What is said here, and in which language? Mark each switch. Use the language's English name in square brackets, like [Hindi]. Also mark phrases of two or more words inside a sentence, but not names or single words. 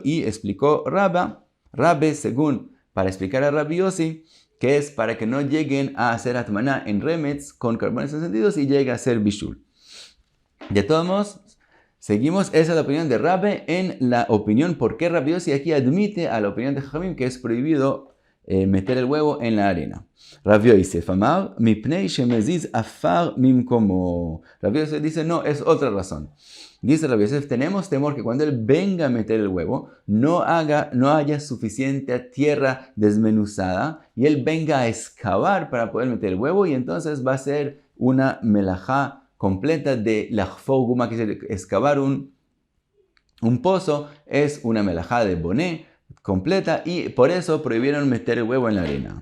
[Spanish] Y explicó Rabbe, según, para explicar a Rabbi Yossi, que es para que no lleguen a hacer atmaná en remetz con carbones encendidos y llegue a ser bishul. De todos modos, seguimos, esa es la opinión de Rabbe en la opinión por qué Rabbi Yossi aquí admite a la opinión de Jajamim que es prohibido meter el huevo en la arena. [Aramaic] רבי יוסף אמר מפני שמזיז עפר ממקומו. [Spanish] Rabbi Yosef dice, no, es otra razón. Dice Rabbi Yosef, tenemos temor que cuando él venga a meter el huevo, no haya suficiente tierra desmenuzada y él venga a excavar para poder meter el huevo, y entonces va a ser una melajá completa de [Hebrew] לחפור גומא, [Spanish] que es excavar un pozo, es una melajá de boné completa, y por eso prohibieron meter el huevo en la arena.